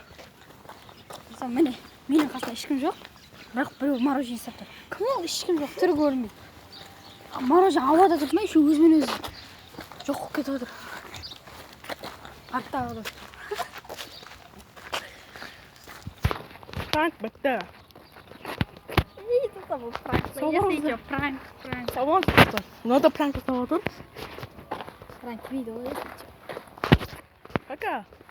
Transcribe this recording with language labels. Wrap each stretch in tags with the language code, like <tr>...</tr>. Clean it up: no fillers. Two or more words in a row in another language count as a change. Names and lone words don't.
<kk>Міне, менің қасымда ешкім жоқ. Бірақ біреу мороженое сатты. Кім ол? Ешкім жоқ, түрі көрінбейді. Мороженое ауада тұрмай, еще өзімен өзі жоқ болып кетіп отыр. Артта қалды. Пранк бітті.</kk> <ru>Это был пранк. Если идет пранк.</ru> <kk>Салон достар. Мынада пранк жасап отыр. Пранк видео. Пока.</kk>